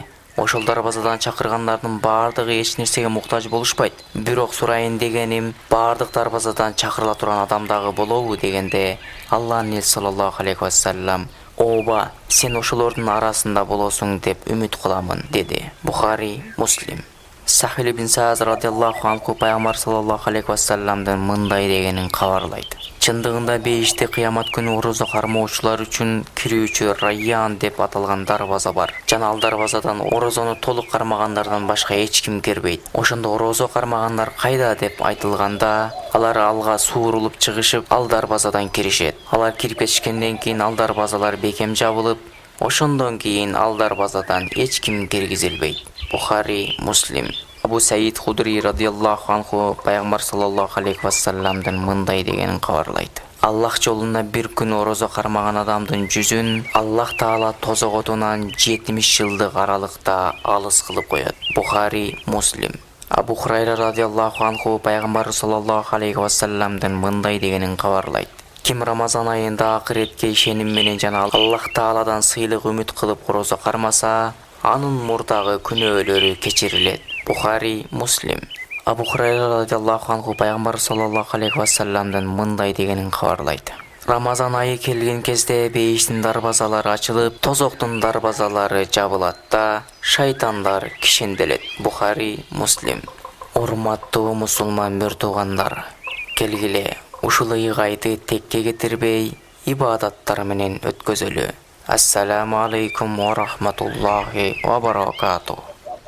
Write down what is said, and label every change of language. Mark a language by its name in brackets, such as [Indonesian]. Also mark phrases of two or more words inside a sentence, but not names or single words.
[Kyrgyz] Ошол дарбазадан чакыргандардын баардыгы эч нерсеге муктаж болушпайт. Бирок сурайын дегеним, баардык дарбазадан чакырыла турган адам дагы болобу дегенде, Алланын элчиси [Arabic] صلى الله عليه وسلم: [Kyrgyz] Ооба, сен ошолордун арасында болосуң деп үмүт кыламын, деди. Бухари, Муслим. Сахил ибн Саъд [Arabic] رضي الله عنه [Kyrgyz] пайгамбар [Arabic] صلى الله عليه وسلم [Kyrgyz] мындай дегенин кабарлайт: Чындыгында бейиште кыямат күнү орозо кармоочулар үчүн кирүүчү Райян деп аталган дарбаза бар. Жана ал дарбазадан орозону толук кармагандардан башка эч ким кирбейт. Ошондо орозо кармагандар кайда деп айтылганда, алар алга суурулуп чыгышып, ал дарбазадан киришет. Алар кирип кетишкенден кийин ал дарбазалар бекем жабылып, ошондон кийин ал дарбазадан эч ким киргизилбейт. Бухари, Муслим. Абу Саид Худри [Arabic] رضي الله عنه [Kyrgyz] пайгамбар [Arabic] صلى الله عليه وسلم [Kyrgyz] мындай дегенин кабарлайт: Аллах жолунда бир күн орозо кармаган адамдын жүзүн Аллах Таала тозок отунан 70 жылдык аралыкта алыс кылып коет. Бухари, Муслим. Абу Хурайра [Arabic] رضي الله عنه [Kyrgyz] пайгамбар [Arabic] صلى الله عليه وسلم [Kyrgyz] мындай дегенин кабарлайт: Ким Рамазан айында акыретке ишеним менен жана Аллах Тааладан сыйлык үмүт кылып орозо кармаса, анын мурдагы күнөөлөрү кечирилет. Бухари, Муслим. Абу Хурайра [Arabic] رضي الله عنه [Kyrgyz] пайгамбар [Arabic] صلى الله عليه وسلم [Kyrgyz] мындай дегенин кабарлайт: Рамазан айы келген кезде бейиштин дарбазалары ачылып, тозоктун дарбазалары жабылат да шайтандар кишенделет. Бухари, Муслим. Урматтуу мусулман бир туугандар, келгиле ушул ыйгайды текке кетирбей, ибадаттар менен өткөзөлү. [Arabic] السلام عليكم ورحمة الله وبركاته.